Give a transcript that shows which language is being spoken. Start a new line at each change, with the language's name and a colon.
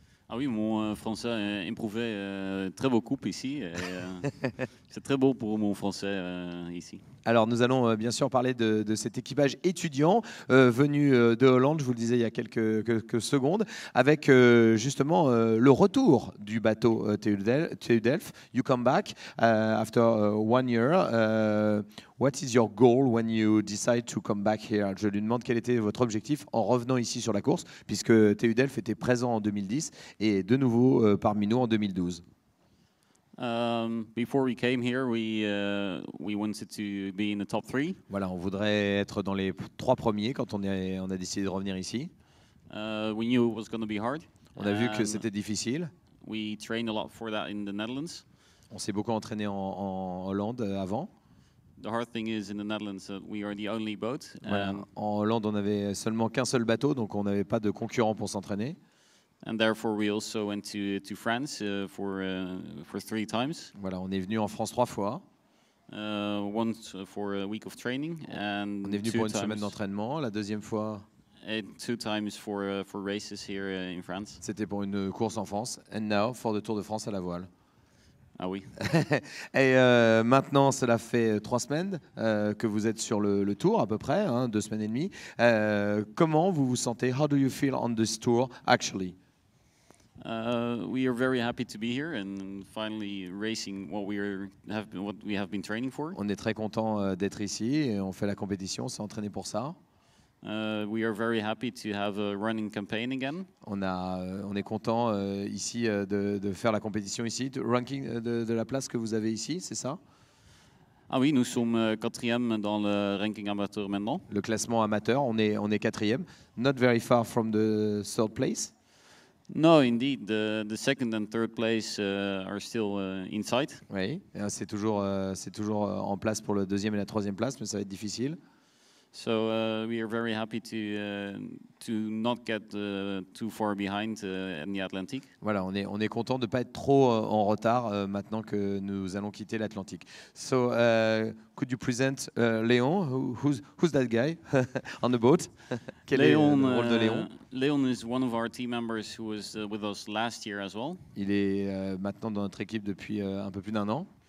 French: Ah oui, mon français improuvait très beaucoup ici. C'est très beau pour mon français ici. Alors nous allons bien sûr parler de cet équipage étudiant venu de Hollande, je vous le disais il y a quelques secondes, avec justement le retour du bateau TU Delft.
English: You come back after 1 year. What is your goal when you decide to come back here?
French: Je lui demande quel était votre objectif en revenant ici sur la course, puisque TU Delft était présent en 2010 et de nouveau parmi nous en 2012.
English: Before we came here, we wanted to be in the top 3.
French: Voilà, on voudrait être dans les 3 premiers quand on a décidé de revenir ici.
English: We knew it was going to be hard.
French: On a vu que c'était difficile.
English: We trained a lot for that in the Netherlands.
French: On s'est beaucoup entraîné en Hollande avant.
English: The hard thing is in the Netherlands that we are the only boat.
French: Voilà. En Hollande, on n'avait seulement qu'un seul bateau, donc on n'avait pas de concurrent pour s'entraîner.
English: And therefore we also went to France for 3 times.
French: Voilà, on est venu en France 3 fois.
English: Once for a week of training and
French: on est venu pour une semaine d'entraînement. La deuxième fois,
English: and 2 times for races here in France.
French: C'était pour une course en France.
English: And now for the
French: Tour de France à la voile. Ah oui. Et maintenant, cela fait 3 semaines que vous êtes sur le tour à peu près, 2 semaines et demie. Comment vous vous sentez?
English: How do you feel on this tour actually? We are very happy to be here and finally racing what we have been training for.
French: On est très content d'être ici et on fait la compétition, on s'est entraîné pour ça.
English: We are very happy to have a running campaign again.
French: On est content ici de faire la compétition ici. Ranking de la place que vous avez ici, c'est ça? Ah oui, nous sommes 4e dans le ranking amateur maintenant. Le classement amateur, on est 4e.
English: Not very far from the 3rd place. No, indeed, the 2nd and 3rd place are still in sight.
French: Oui, c'est toujours en place pour le 2e et la 3e place, mais ça va être difficile.
English: So we are very happy to not get too far behind in the Atlantic.
French: Voilà, on est content de pas être trop en retard maintenant que nous allons quitter l'Atlantique.
English: So could you present Léon? Who's that guy on the boat?
French: Quel est le rôle de Léon?
English: Léon is one of our team members who was with us last year as well.
French: Il est maintenant dans notre équipe depuis un peu plus d'1 an.